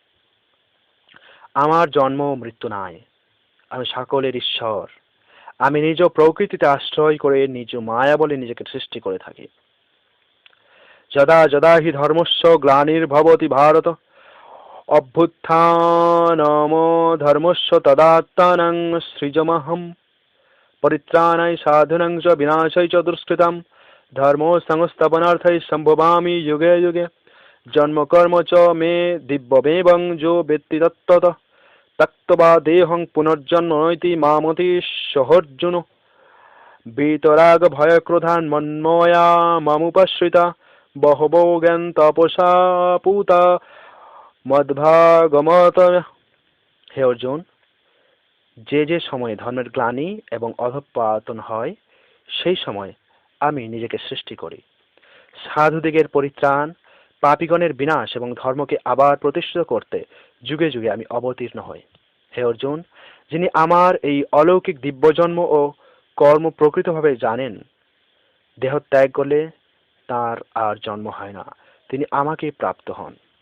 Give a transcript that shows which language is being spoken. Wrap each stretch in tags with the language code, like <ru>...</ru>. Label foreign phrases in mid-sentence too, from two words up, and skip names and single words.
<bn>আমার জন্ম মৃত্যু নাই, আমি সকলের ঈশ্বর, আমি নিজ প্রকৃতিতে আশ্রয় করে নিজ মায়া বলে নিজেকে সৃষ্টি করে থাকি।</bn> <sa>যদা যদা হি ধর্মস্য গ্লানির্ভবতি ভারত অভ্যুত্থানম ধর্মস্য তদাত্মানং সৃজমহম পরিত্রাণায় সাধুনাং চ বিনাশায় চ দুষ্কৃতম ধর্ম সংস্থাপনার্থায় সম্ভবামি যুগে যুগে জন্ম কর্ম চ মে দিব্যমেবং যো বেত্তি তত্ত্বত তক্তবা দেহং পুনর্জন্ম নৈতি মামতি সহর্জুন বিতরাগ ভয় ক্রোধান মন্ময়া মামুপশ্রিতা বহবো জ্ঞান তপসা পুতা মদ্ভাগমত।</sa> <bn>হে অর্জুন, যে যে সময়ে ধর্মের গ্লানি এবং অধঃপতন হয় সেই সময় আমি নিজেকে সৃষ্টি করি। সাধুদিগের পরিত্রাণ, পাপীগণের বিনাশ এবং ধর্মকে আবার প্রতিষ্ঠিত করতে যুগে যুগে আমি অবতীর্ণ হই। হে অর্জুন, যিনি আমার এই অলৌকিক দিব্যজন্ম ও কর্ম প্রকৃতভাবে জানেন, দেহ ত্যাগ করলে তার আর জন্ম হয় না, তিনি আমাকে প্রাপ্ত হন।</bn>